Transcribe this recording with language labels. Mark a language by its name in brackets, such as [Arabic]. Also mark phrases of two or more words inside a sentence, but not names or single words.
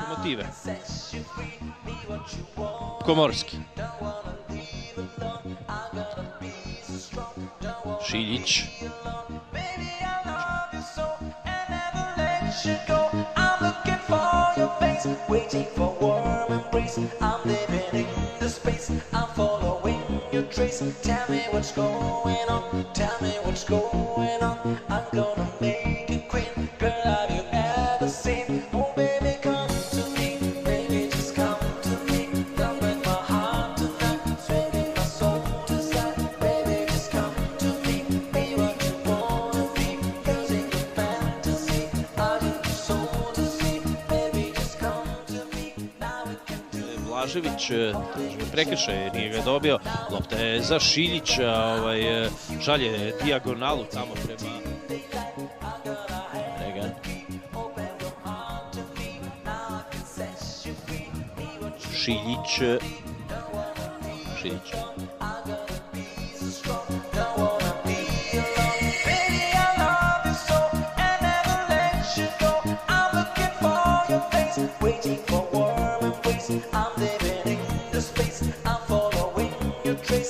[Croatian] inicijative. Komorski. Šiljić. [English] Waiting for warm embrace, I'm living in the space, I'm following your trace. Tell me what's going on, tell me what's going on. I'm gonna make it quick, girl, have you ever seen? Oh baby, come to me, baby, just come to me. Don't break my heart tonight, swinging my soul to side. Baby, just come to me, be what you wanna be. Using your fantasy, I need your soul to see. Baby, just come to me, now we can do it. [Croatian] Blažević prekršaj, nije ga dobio. Lopta je za Šiljića, šalje dijagonalu tamo prema Regan. Šiljić. [English] Waiting for warm embrace, I'm living in the space, I'm following your trace.